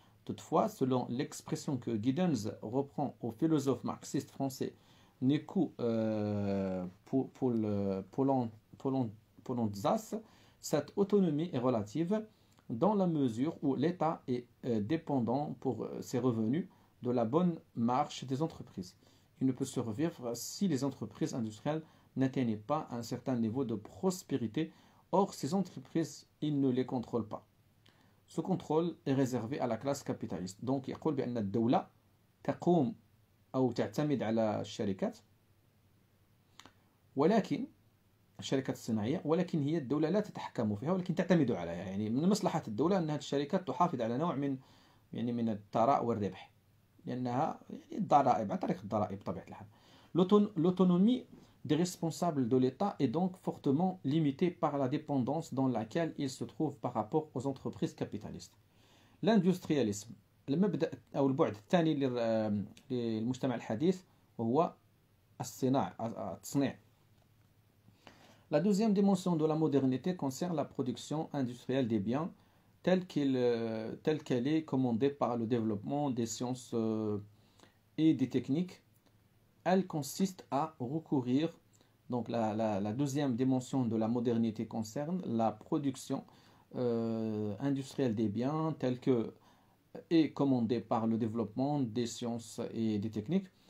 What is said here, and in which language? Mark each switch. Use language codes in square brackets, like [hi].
[fr] Toutefois, selon l'expression que Giddens reprend au philosophe marxiste français Nico Polonczas, cette autonomie est relative dans la mesure où l'État est dépendant pour ses revenus de la bonne marche des entreprises. Il ne peut survivre si les entreprises industrielles n'atteignent pas un certain niveau de prospérité. Or, ces entreprises, ils ne les contrôlent pas. Ce contrôle est réservé à la classe capitaliste. [ar] Donc, يقول بأن الدولة تقوم أو تعتمد على الشركات، ولكن الشركات الصناعية، ولكن هي الدولة لا تتحكم فيها ولكن تعتمد عليها. يعني من مصلحة الدولة أن هذه الشركات تحافظ على نوع من الثراء والربح، لأنها الضرائب عن طريق الضرائب بطبيعة الحال. [fr] L'autonomie des responsables de l'État est donc fortement limitée par la dépendance dans laquelle ils se trouvent par rapport aux entreprises capitalistes. [ar] L'industrialisme المبدأ أو البعد الثاني للمجتمع الحديث وهو التصنيع. [fr] La deuxième dimension de la modernité concerne la production industrielle des biens telle qu'elle est commandée par le développement des sciences et des techniques. Elle consiste à recourir, donc la deuxième dimension de la modernité concerne la production industrielle des biens telle que est commandée par le développement des sciences et des techniques.